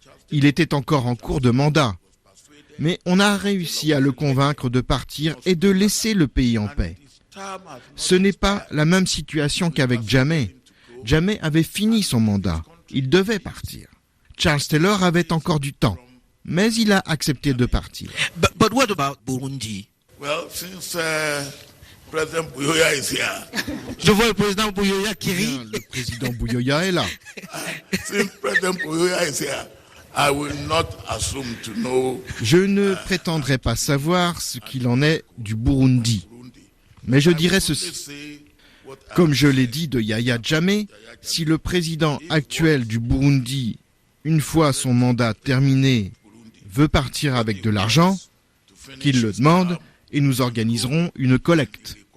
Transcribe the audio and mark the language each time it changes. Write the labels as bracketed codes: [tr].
[fr] Il était encore en cours de mandat. Mais on a réussi à le convaincre de partir et de laisser le pays en paix. Ce n'est pas la même situation qu'avec Jammeh. Jammeh avait fini son mandat. Il devait partir. Charles Taylor avait encore du temps. Mais il a accepté de partir. [en] But what about Burundi? Well, since President Buyoya is here. [fr] Je vois le président Buyoya qui rit. Le président Buyoya est là. [en] Since President Buyoya is here, I will not assume to know. [fr] Je ne prétendrai pas savoir ce qu'il en est du Burundi. Mais je dirais ceci. Comme je l'ai dit de Yahya Jammeh, si le président actuel du Burundi, une fois son mandat terminé, veut partir avec de l'argent, qu'il le demande et nous organiserons une collecte.